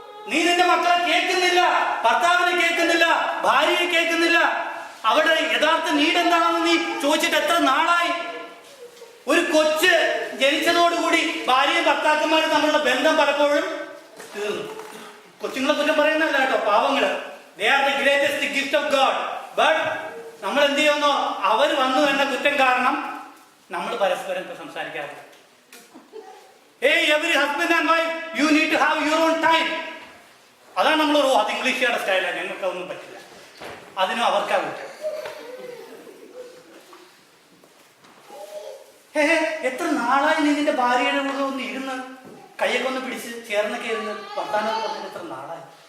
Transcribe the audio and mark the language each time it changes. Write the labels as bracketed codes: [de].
[ml] നീ നിന്റെ മക്കളെ കേൾക്കുന്നില്ല, ഭർത്താവിനെ കേൾക്കുന്നില്ല, ഭാര്യയെ കേൾക്കുന്നില്ല. അവരുടെ യഥാർത്ഥ നീഡ് എന്താണെന്ന് നീ ചോദിച്ചിട്ട് എത്ര നാളായി? ഒരു കൊച്ച് ജനിച്ചതോടുകൂടി ഭാര്യയും ഭർത്താക്കന്മാരും തമ്മിലുള്ള ബന്ധം പലപ്പോഴും തീർന്നു. കൊച്ചുങ്ങളെ കുറ്റം പറയുന്നല്ല കേട്ടോ, പാവങ്ങള്. [en] They are the greatest gift of God. [ml] But നമ്മൾ എന്ത് ചെയ്യുന്നോ, അവർ വന്നു എന്ന കുറ്റം കാരണം നമ്മൾ പരസ്പരം സംസാരിക്കാറില്ല. [en] Hey, every husband and wife, you need to have your own time. [ml] അതാണ് നമ്മൾ അത് ഇംഗ്ലീഷുകാരുടെ സ്റ്റൈലാണ്. ഞങ്ങൾക്ക് അതൊന്നും പറ്റില്ല. അതിനും അവർക്കാ കുറ്റം. എത്ര നാളായി നീ നിന്റെ ഭാര്യയുടെ കൂടെ ഒന്ന് ഇരുന്ന് കൈയൊക്കെ ഒന്ന് പിടിച്ച് ചേർന്നൊക്കെ ഇരുന്ന് വർത്താനം പറഞ്ഞിട്ട് എത്ര നാളായി?